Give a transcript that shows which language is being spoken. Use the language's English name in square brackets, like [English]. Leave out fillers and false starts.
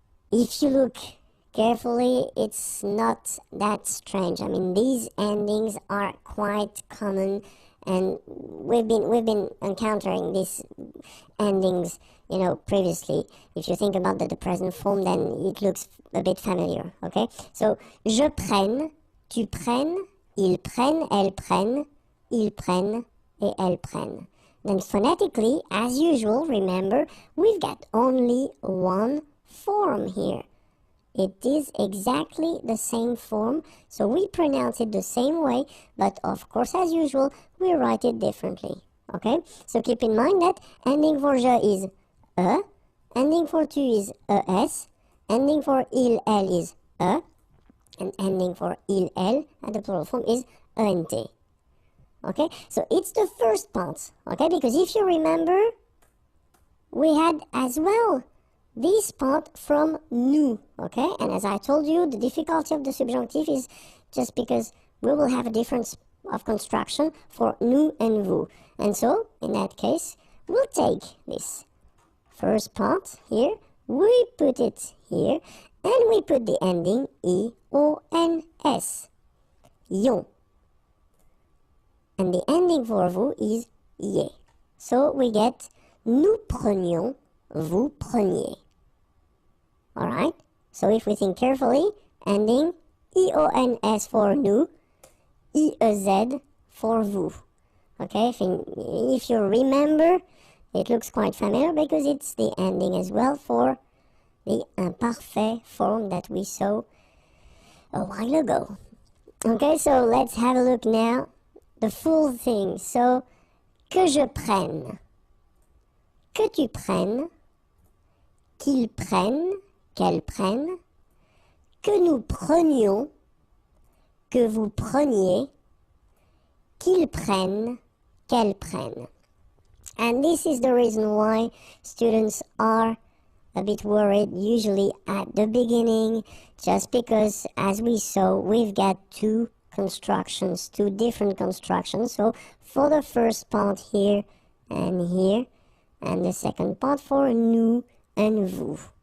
[English] If you look carefully, it's not that strange. I mean, these endings are quite common, and we've been encountering these endings, you know, previously. If you think about the present form, then it looks a bit familiar, okay? [French] So, je prenne, tu prennes, ils prennent, elles prennent, ils prennent, et elles prennent. [English] Then phonetically, as usual, remember, we've got only one form here. It is exactly the same form, so we pronounce it the same way, but of course, as usual, we write it differently, okay? So keep in mind that ending for je is ending for tu is es, ending for il, elle is and ending for il, elle at the plural form is ent, okay? So it's the first part, okay? Because if you remember, we had as well this part from nous, okay? And as I told you, the difficulty of the subjunctive is just because we will have a difference of construction for nous and vous. And so, in that case, we'll take this first part here, we put it here, and we put the ending I-O-N-S, ion. And the ending for vous is ie. So we get [French] nous prenions, vous preniez. [English] Alright, so if we think carefully, ending I-O-N-S for nous, I-E-Z for vous. Okay, if you remember, it looks quite familiar because it's the ending as well for the imparfait form that we saw a while ago. Okay, so let's have a look now, the full thing. [French] So, que je prenne, que tu prennes, qu'ils prennent, qu'elles prennent, que nous prenions, que vous preniez, qu'ils prennent, qu'elles prennent. [English] And this is the reason why students are a bit worried usually at the beginning, just because, as we saw, we've got two different constructions. So for the first part here, and the second part for nous and vous.